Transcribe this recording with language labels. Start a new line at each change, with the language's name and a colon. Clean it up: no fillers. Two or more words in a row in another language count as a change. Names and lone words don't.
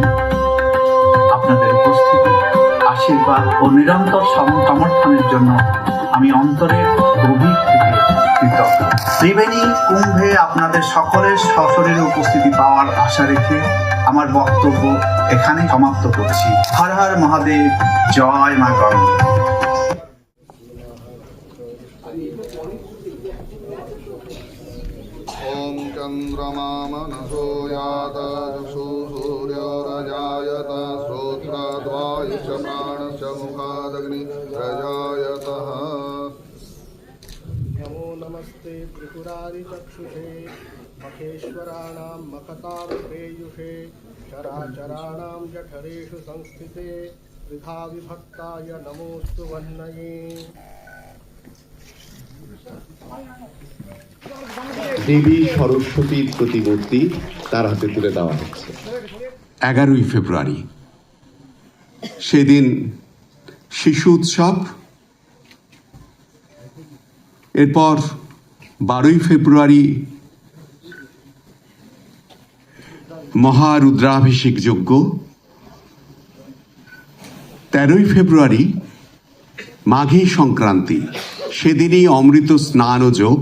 Bangla: আপনাদের উপস্থিতি, আশীর্বাদ ও নিরন্তর সমর্থনের জন্য আমি অন্তরের গভীর থেকে কৃতজ্ঞ। ত্রিবেণী কুম্ভে আপনাদের সকলের সশরীরে উপস্থিতি পাওয়ার আশা রেখে আমার বক্তব্য এখানে সমাপ্ত করছি। হর হর মহাদেব, জয় মা গঙ্গে।
Sanskrit: ॐ चन्द्रमा मनसो यात चक्षु सूर्योरजायत श्रोत्राद्वायुश्च प्राणश्च मुखादग्नि प्रजायतः। नमो नमस्ते त्रिपुरारिचक्षुषे मखेश्वराणां मखतां प्रेयुषे चराचराणां जठरेषु संस्थिते वृथा विभक्ताय नमोऽस्तु वह्नये।
Bangla: দেবী সরস্বতীর প্রতিমূর্তি তার হাতে তুলে দেওয়া হচ্ছে। 11ই ফেব্রুয়ারি সেদিন শিশু উৎসব, এরপর 12ই ফেব্রুয়ারি মহারুদ্রাভিষেক যজ্ঞ, 13ই ফেব্রুয়ারি মাঘী সংক্রান্তি, সেদিনই অমৃত স্নান ও যোগ।